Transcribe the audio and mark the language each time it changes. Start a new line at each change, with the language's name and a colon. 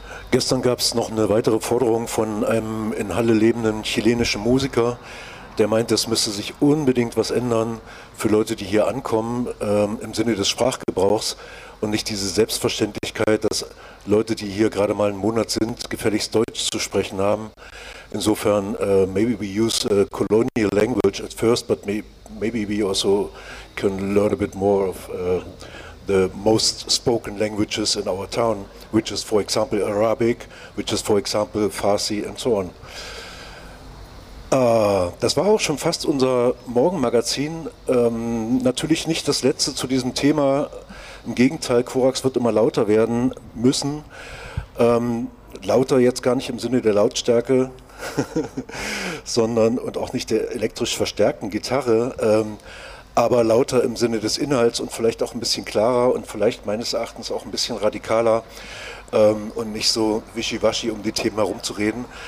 German: Gestern gab es noch eine weitere Forderung von einem in Halle lebenden chilenischen Musiker, der meint, es müsse sich unbedingt was ändern für Leute, die hier ankommen, im Sinne des Sprachgebrauchs. Und nicht diese Selbstverständlichkeit, dass Leute, die hier gerade mal einen Monat sind, gefälligst Deutsch zu sprechen haben.
English: Insofern, maybe we use colonial language at first, but maybe we also can learn a bit more of the most spoken languages in our town, which is, for example, Arabic, which is, for example, Farsi and so on.
German: Das war auch schon fast unser Morgenmagazin. Natürlich nicht das letzte zu diesem Thema. Im Gegenteil, Korax wird immer lauter werden müssen. Lauter jetzt gar nicht im Sinne der Lautstärke, sondern und auch nicht der elektrisch verstärkten Gitarre, aber lauter im Sinne des Inhalts und vielleicht auch ein bisschen klarer und vielleicht meines Erachtens auch ein bisschen radikaler und nicht so wischiwaschi um die Themen herumzureden.